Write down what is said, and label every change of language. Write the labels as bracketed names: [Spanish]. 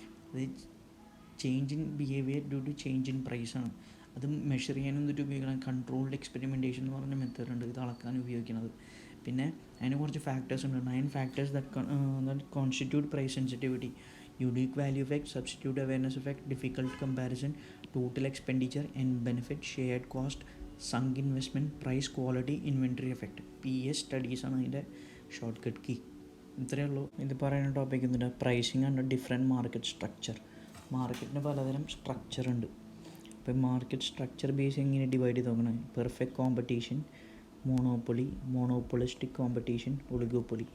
[English] അത് change in behaviour due to change in പ്രൈസാണ്. [Malayalam] അത് മെഷർ ചെയ്യാൻ എന്നിട്ട് ഉപയോഗിക്കണം. കൺട്രോൾഡ് എക്സ്പെരിമെൻറ്റേഷൻ എന്ന് പറഞ്ഞ മെത്തേഡ് ഉണ്ട് ഇത് അളക്കാൻ ഉപയോഗിക്കുന്നത്. പിന്നെ അതിന് കുറച്ച് ഫാക്ടേഴ്സ് ഉണ്ട്. [English] 9 factors that constitute price sensitivity: unique value effect, substitute awareness effect, difficult comparison, total expenditure and benefit, shared cost, sunk investment, price quality, inventory effect. [Malayalam] PS studies ആണ് അതിൻ്റെ ഷോർട്ട് കട്ട് കീ. ഇത്രയേ ഉള്ളൂ ഇത് പറയുന്ന topic. എന്തുണ്ട്, pricing and different market structure. മാർക്കറ്റിന് പലതരം structure ഉണ്ട്. അപ്പോൾ മാർക്കറ്റ് സ്ട്രക്ചർ ബേസ് എങ്ങനെ ഡിവൈഡ് ചെയ്ത് നോക്കണം? Perfect competition, monopoly, മോണോപ്പൊളിസ്റ്റിക് competition, oligopoly.